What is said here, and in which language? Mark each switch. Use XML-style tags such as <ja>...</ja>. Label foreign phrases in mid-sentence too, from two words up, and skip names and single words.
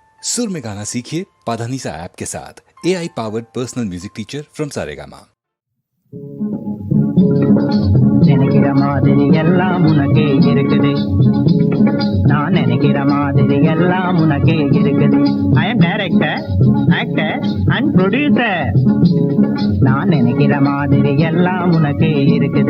<hi>सुर में गाना सीखिए पाधानीसा ऐप के साथ।</hi> <en>AI powered personal music teacher from Saregama.</en> <ta>நினைக்கிற மாதிரி எல்லாம் உனக்கே இருக்குது, நான் நினைக்கிற மாதிரி எல்லாம் உனக்கே இருக்குது.</ta> <en>I am director, actor and producer.</en> <ta>நான் நினைக்கிற மாதிரி எல்லாம் உனக்கே இருக்குது.</ta>